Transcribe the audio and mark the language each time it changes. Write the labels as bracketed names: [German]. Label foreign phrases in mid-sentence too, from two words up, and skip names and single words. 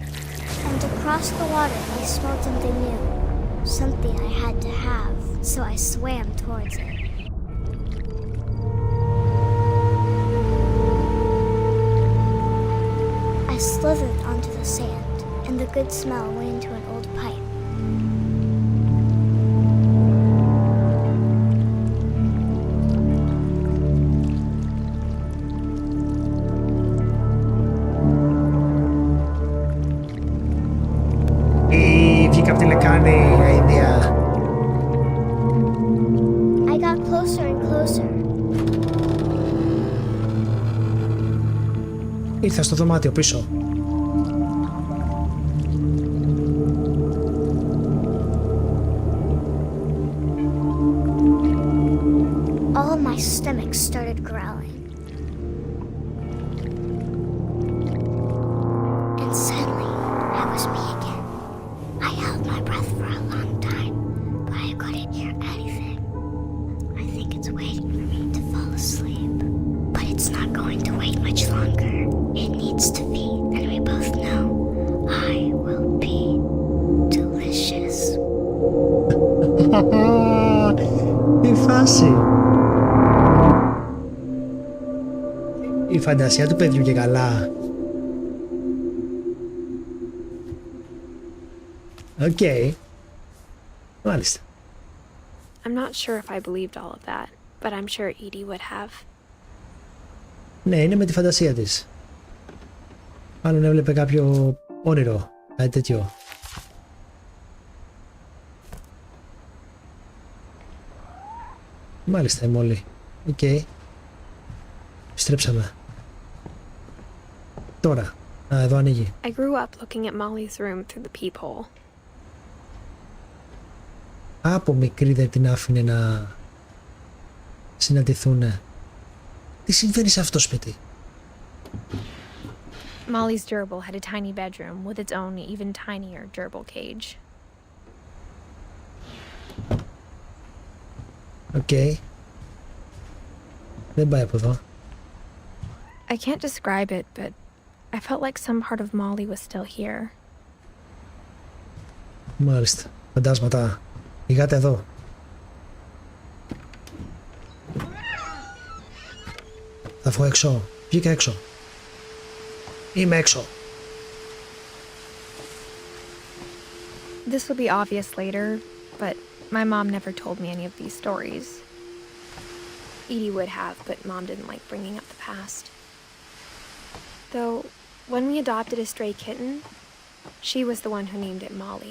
[English] And across the water, I smelled something new. Something I had to have, so I swam towards it. I slithered onto the sand, and the good smell went into an old pipe. [Greek] Βγήκα από τη λεκάνη, αηδία. [English] I got closer and closer. [Greek] Ήρθα στο δωμάτιο πίσω. [English] All my stomach started growling. And suddenly, I was me again. I held my breath for a long time, but I couldn't hear anything. I think it's waiting for me to fall asleep. But it's not going to wait much longer. It needs to be, and we both know I will be delicious. [Greek] Τι φάση. Η φαντασία του παιδιού και καλά. Οκ. Μάλιστα. [English] I'm not sure if I believed all of that, but I'm sure Edie would have. [Greek] Ναι, είναι με τη φαντασία της. Μάλλον έβλεπε κάποιο όνειρο, κάτι τέτοιο. Μάλιστα, η Μόλι. Οκ. Επιστρέψαμε. Τώρα. Α, εδώ ανοίγει. [English] I grew up looking at Molly's room through the peephole. [Greek] Από μικρή δεν την άφηνε να συναντηθούνε. Τι συμβαίνει σε αυτό το σπίτι? [English] Molly's gerbil had a tiny bedroom with its own even tinier gerbil cage. [Greek] Οκ. Δεν πάει από εδώ. [English] I can't describe it, but I felt like some part of Molly was still here. [Greek] Μάλιστα. Φαντάσματα. Η γάτα εδώ. Θα βγω έξω. Βγήκα έξω. Είμαι έξω. [English] This will be obvious later, but my mom never told me any of these stories. Edie would have, but Mom didn't like bringing up the past. Though, when we adopted a stray kitten, she was the one who named it Molly.